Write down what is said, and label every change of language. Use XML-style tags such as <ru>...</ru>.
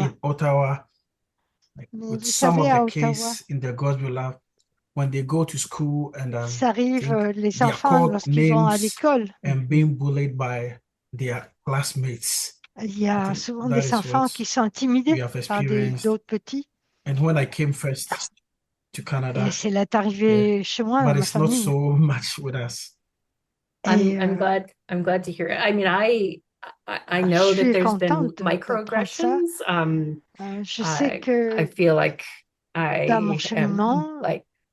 <en>In Ottawa, like with some of the cases in the Gospel Lab. When they go to school and</en> <fr>ça arrive, les enfants, lorsqu'ils vont à l'école.</fr> <en>And being bullied by their classmates.</en> <fr>Il y a souvent des enfants qui sont intimidés par d'autres petits.</fr> <en>And when I came first to Canada,</en> <fr>et c'est arrivé chez moi,</fr> <en>but</en> <fr>dans</fr> <en>it's</en> <fr>ma famille.</fr> <en>Not so much with us. I'm glad to hear it. I mean, I know that there's been microaggressions.</en> <fr>Je sais que</fr> <en>I feel like I am like.</en>